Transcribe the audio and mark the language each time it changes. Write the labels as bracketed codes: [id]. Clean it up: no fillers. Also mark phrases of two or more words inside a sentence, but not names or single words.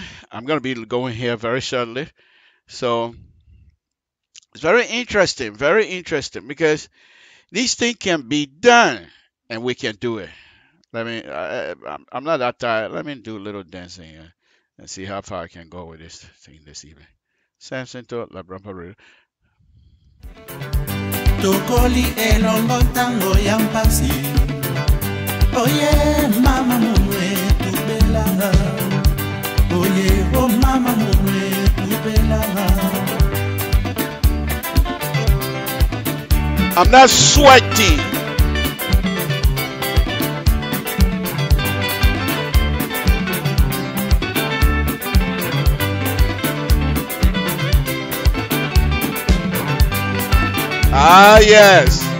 [en] I'm going to be going here very shortly. So it's very interesting because these things can be done and we can do it. I'm not that tired. Let me do a little dancing here and see how far I can go with this thing this evening. Samson to LIBERIA Public Radio. [ln] Tokoli elongo tango ya mpasi. Oye mama mwe tubela. Oye oh mama mwe tubela. [en] I'm not sweating. Ah, yes.